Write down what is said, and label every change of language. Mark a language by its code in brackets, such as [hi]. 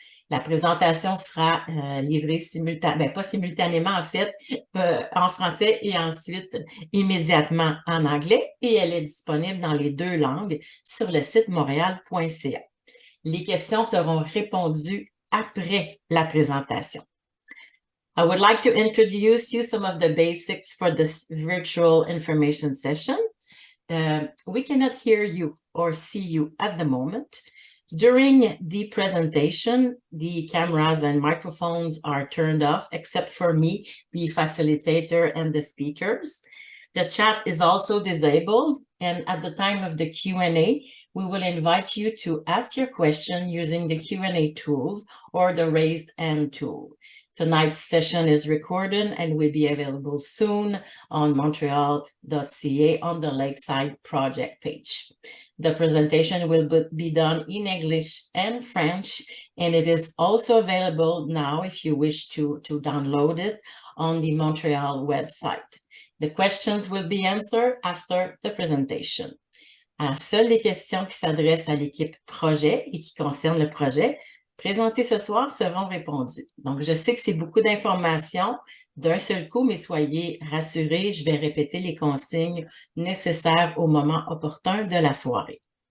[fr] La présentation sera livrée pas simultanément, en fait, en français et ensuite immédiatement en anglais et elle est disponible dans les deux langues sur le site montréal.ca. Les questions seront répondues après la présentation. [en] I would like to introduce you some of the basics for this virtual information session. We cannot hear you or see you at the moment. During the presentation, the cameras and microphones are turned off, except for me, the facilitator, and the speakers. The chat is also disabled, and at the time of the Q&A, we will invite you to ask your question using the Q&A tools or the raised hand tool. Tonight's session is recorded and will be available soon on montreal.ca on the Lakeside project page. The presentation will be done in English and French, and it is also available now if you wish to download it on the Montreal website. The questions will be answered after the presentation. [fr] Alors, seules les questions qui s'adressent à l'équipe projet et qui concernent le projet présentées ce soir seront répondues. Donc, je sais que c'est beaucoup d'informations d'un seul coup, mais soyez rassurés, je vais répéter les consignes nécessaires au moment opportun de la soirée.